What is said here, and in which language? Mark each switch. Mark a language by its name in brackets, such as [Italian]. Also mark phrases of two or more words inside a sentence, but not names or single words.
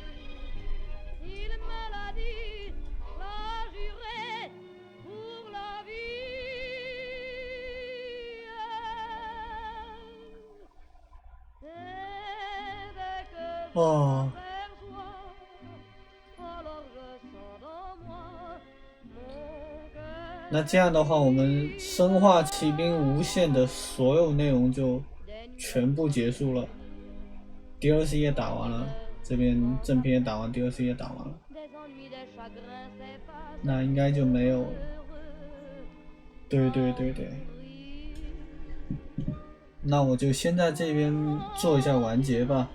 [French] S'il me l'a dit, l'a juré pour la vie. C'est dès que je m'aperçois, alors je sens dans moi mon cœur. [Chinese] 那这样的话，我们《生化奇兵：无限》的所有内容就全部结束了 ，DLC 也打完了，这边正片也打完 ，DLC 也打完了，那应该就没有了。对对对对，那我就先在这边做一下完结吧。